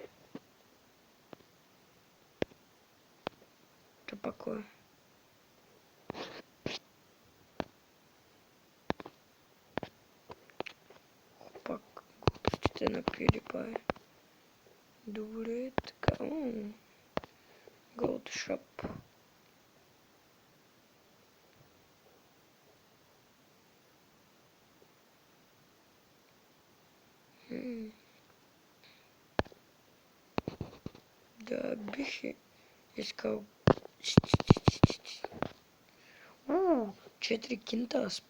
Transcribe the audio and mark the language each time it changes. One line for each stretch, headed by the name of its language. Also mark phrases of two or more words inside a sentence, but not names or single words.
Bulgarian: То пак кой? Пак глупостите на PewDiePie. Добре, така.
English: Go to shop.
Bulgarian: Да, бих искал. 4 кинта.